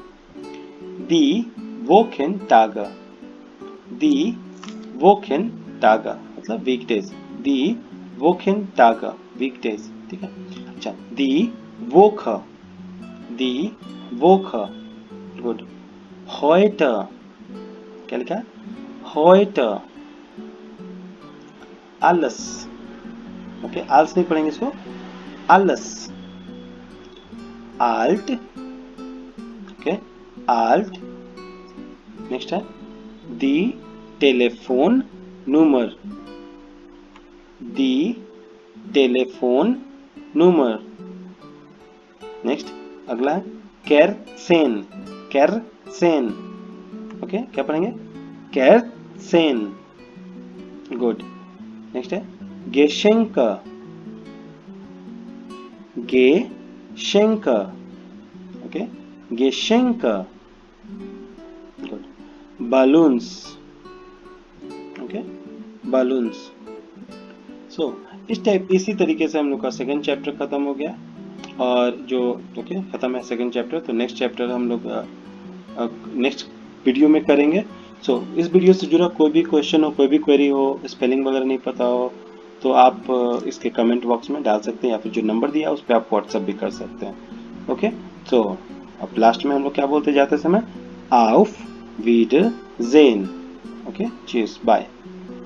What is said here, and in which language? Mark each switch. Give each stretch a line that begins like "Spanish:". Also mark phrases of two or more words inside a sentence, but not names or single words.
German: die Wochentage
Hindi: मतलब वीकडेज,
German: die Wochentage
Hindi: वीकडेज, ठीक है। अच्छा,
German: die Woche,
Hindi: गुड।
German: heute, क्या लिखा है heute, alles,
Hindi: ओके, आल्स नहीं पढ़ेंगे इसको,
German: alles, alt, ओके, alt।
Hindi: नेक्स्ट है दी टेलीफोन नंबर, नेक्स्ट अगला है केरसेन, ओके, क्या पढ़ेंगे केरसेन, गुड। नेक्स्ट है गेशेंक, ओके, गेशेंक, गुड।
English: balloons, ओके, balloons।
Hindi: सो इसी तरीके से हम लोग का सेकंड चैप्टर खत्म हो गया, और जो ओके खत्म है सेकंड चैप्टर, तो नेक्स्ट चैप्टर हम लोग नेक्स्ट वीडियो में करेंगे। सो इस वीडियो से जुड़ा कोई भी क्वेश्चन हो, कोई भी क्वेरी हो, स्पेलिंग वगैरह नहीं पता हो, तो आप इसके कमेंट बॉक्स में डाल सकते हैं, या फिर जो नंबर दिया है उस पर आप व्हाट्सअप भी कर सकते हैं। ओके, तो अब लास्ट में हम लोग क्या बोलते जाते समय,
German: auf Wiedersehen।
Hindi: ओके, चीयर्स, बाय।